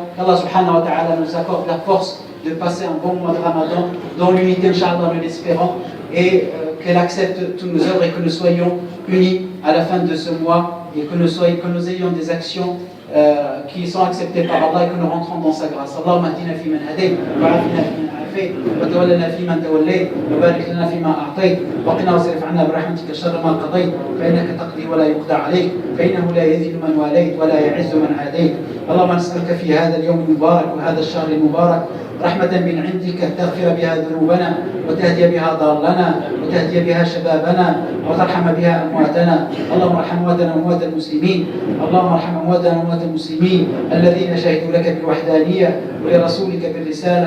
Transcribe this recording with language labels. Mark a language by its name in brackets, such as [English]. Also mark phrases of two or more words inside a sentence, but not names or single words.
[French] Qu'Allah [Arabic] سبحانه وتعالى [French] nous accorde la force de passer un bon mois de Ramadan dans l'unité, Inch'Allah, nous l'espérons, et qu'elle accepte tous nos œuvres et que nous soyons unis à la fin de ce mois et que nous ayons des actions qui sont acceptées par Allah et que nous rentrons dans sa grâce. [Arabic] اللهم اهدنا فيمن هديت وعافنا فيمن عافيت وتولنا فيمن توليت وبارك لنا فيما أعطيت وقنا واصرف عنا برحمتك شر ما قضيت فإنك تقضي ولا يقضى عليك فإنه لا يذل من واليت ولا يعز من عاديت. اللهم نسألك في هذا اليوم المبارك وهذا الشهر المبارك رحمة من عندك تغفر بها ذنوبنا وتهدي بها ضالنا وتهدي بها شبابنا وترحم بها أمواتنا. اللهم ارحم أمواتنا وأموات المسلمين. اللهم ارحم أمواتنا وأموات المسلمين الذين شهدوا لك بالوحدانية ولرسولك بالرسالة.